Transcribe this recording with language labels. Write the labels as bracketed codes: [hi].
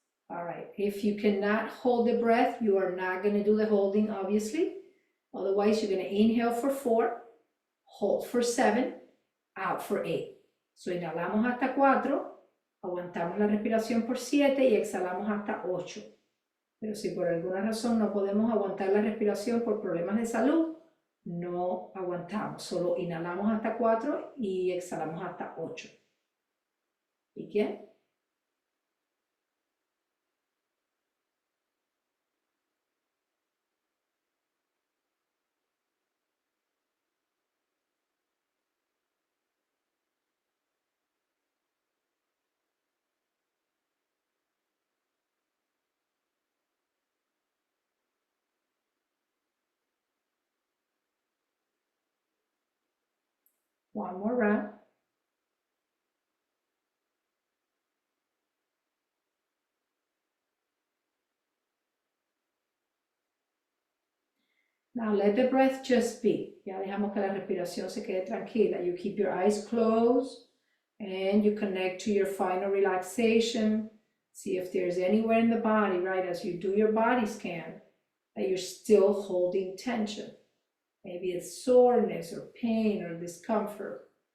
[en] All right, if you cannot hold the breath, you are not going to do the holding, obviously. Otherwise, you're going to inhale for 4, hold for 7, out for 8. [es] So inhalamos hasta 4, aguantamos la respiración por 7 y exhalamos hasta 8. Pero si por alguna razón no podemos aguantar la respiración por problemas de salud, no aguantamos, solo inhalamos hasta 4 y exhalamos hasta 8. [en] ¿Begin? One more round. Now let the breath just be. [es] Ya dejamos que la respiración se quede tranquila. [en] You keep your eyes closed and you connect to your final relaxation. See if there's anywhere in the body, right, as you do your body scan, that you're still holding tension. Maybe it's soreness or pain or discomfort.